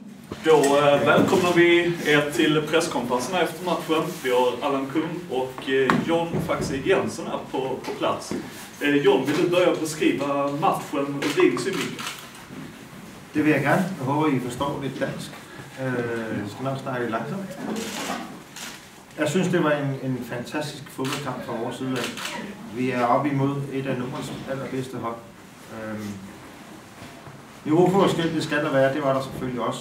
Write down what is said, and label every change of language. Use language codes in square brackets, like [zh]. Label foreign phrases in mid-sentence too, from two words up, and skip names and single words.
[sv] Då välkomnar vi er till presskonferensen efter matchen. Vi har Allan Kung och John Faxi Jensen här på plats. John, vill du börja beskriva matchen och din synvinkel? [da] Det vil jeg gerne. Jeg håber, I forstår lidt dansk. Jeg skal nok snakke lidt langsomt. Jeg synes, det var en fantastisk fodboldkamp fra vores side af. Vi er oppe imod et af Nordens allerbedste hold. Niveauforskel, det skal der være, det var der selvfølgelig også.